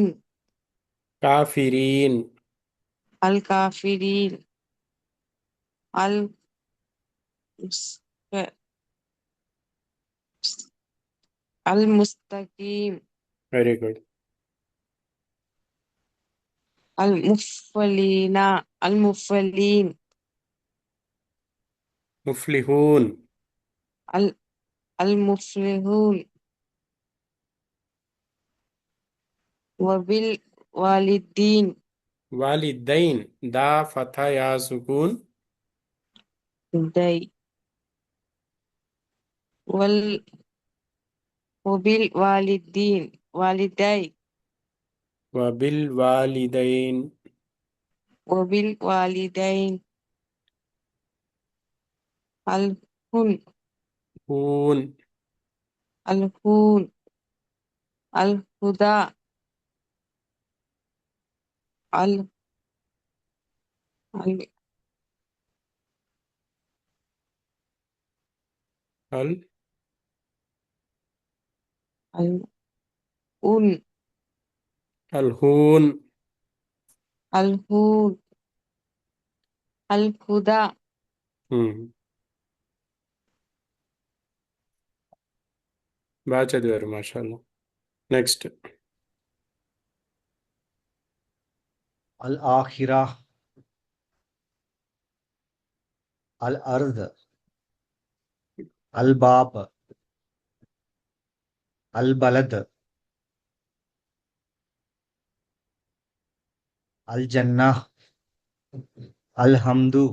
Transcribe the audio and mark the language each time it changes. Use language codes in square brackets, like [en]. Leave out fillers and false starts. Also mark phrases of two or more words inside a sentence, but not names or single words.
[ar] కాఫిరీన్. الكافرين المس- المستقيم [en] Very good. [ar] المفلين المفلين ముఫ్లిహూన్, المفلحون وبالوالدين والدين، دا فتحة يا سكون, دي وال وبالوالدين والدي وبالوالدين, وبالوالدين الهن హూన్, الهون الهدى ال ال అల్ الأن అల్హూన్, الهون الهدى [te] బాగా చదివారు మాషాల్లా. [en] నెక్స్ట్ [ar] الآخرة الأرض الباب البلد الجنة الحمد